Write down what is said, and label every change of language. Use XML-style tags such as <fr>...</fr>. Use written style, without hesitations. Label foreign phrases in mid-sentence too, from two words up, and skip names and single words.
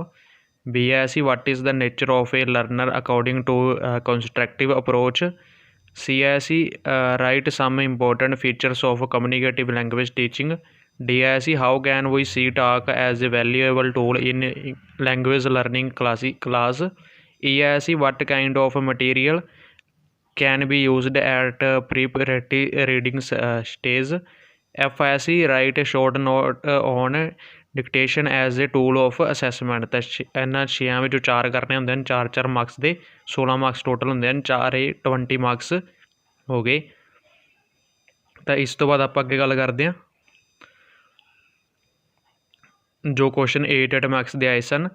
<en>B</en> <pa>ਆਇਆ ਸੀ</pa> <en>what is the nature of a learner according to constructive approach. C</en> <pa>ਆਇਆ ਸੀ</pa> <en>write some important features of communicative language teaching. D</en> <pa>ਆਇਆ ਸੀ</pa> <en>how can we see talk as a valuable tool in language learning class. E</en> <pa>ਆਇਆ ਸੀ</pa> <en>what kind of material can be used at preparatory reading stage। F</en> <pa>ਆਇਆ ਸੀ</pa> <en>write a short note on dictation as a tool of assessment।</en> <pa>ਤਾਂ ਇਹਨਾਂ 6 ਵਿੱਚੋਂ 4 ਕਰਨੇ ਹੁੰਦੇ ਹਨ, 4-4 ਮਾਰਕਸ ਦੇ 16 ਮਾਰਕਸ ਟੋਟਲ ਹੁੰਦੇ ਹਨ, 4 20 ਮਾਰਕਸ ਹੋ ਗਏ। ਤਾਂ ਇਸ ਤੋਂ ਬਾਅਦ ਆਪਾਂ ਅੱਗੇ ਗੱਲ ਕਰਦੇ ਹਾਂ ਜੋ ਕੁਐਸਚਨ 8 ਮਾਰਕਸ ਦੇ ਆਏ ਸਨ।</pa>